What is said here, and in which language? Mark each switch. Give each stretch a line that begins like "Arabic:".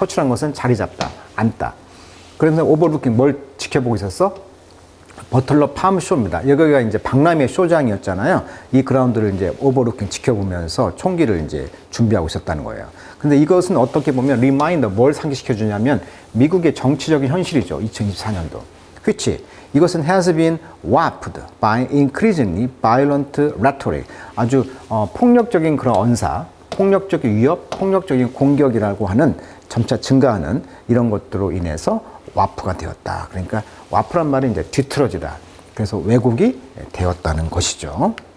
Korean: 퍼치란 것은 자리 잡다, 앉다. 그래서 오버루킹 뭘 지켜보고 있었어? 버틀러 팜쇼입니다. 여기가 이제 박람회 쇼장이었잖아요. 이 그라운드를 이제 오버루킹 지켜보면서 총기를 이제 준비하고 있었다는 거예요. 근데 이것은 어떻게 보면 리마인더, 뭘 상기시켜 주냐면 미국의 정치적인 현실이죠. 2024년도.
English: which
Korean: 이것은
English: has been warped by increasingly violent rhetoric.
Korean: 아주 폭력적인 그런 언사, 폭력적인 위협, 폭력적인 공격이라고 하는 점차 증가하는 이런 것들로 인해서 와프가 되었다. 그러니까 와프란 말은 이제 뒤틀어지다. 그래서 왜곡이 되었다는 것이죠.